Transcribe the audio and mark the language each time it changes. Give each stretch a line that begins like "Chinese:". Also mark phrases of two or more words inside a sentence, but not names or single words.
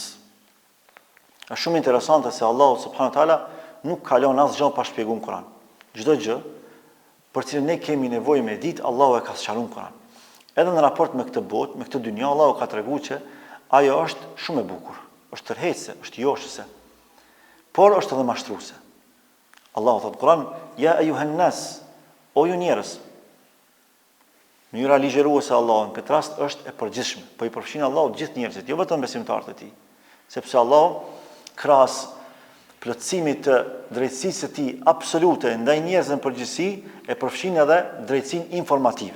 Albanian: Është shumë interesante se Allahu
Arabic: سبحانه وتعالى
Albanian: nuk ka lënë asgjë pa shpjeguar në Kur'an. Çdo gjë për cilën ne kemi nevojë me ditë, Allahu e ka sqaruar në Kur'an. Edhe në raport me këtë botë, me këtë dynjë, Allahu ka treguar që ajo është shumë e bukur, është tërheqëse, është joshëse, por është edhe mashtruese. Allahu thotë në Kur'an:
Arabic: "يا أيها الناس",
Albanian: o ju njerëz. Mënyra ligjëruese e Allahut në këtë rast është e përgjithshme, po i përfshin Allahu gjithë njerëzit, jo vetëm besimtarët e tij, sepse Allahu krahas plotësimit të drejtësisë së tij absolute ndaj njerëzve në përgjithësi e përfshin edhe drejtësinë informative.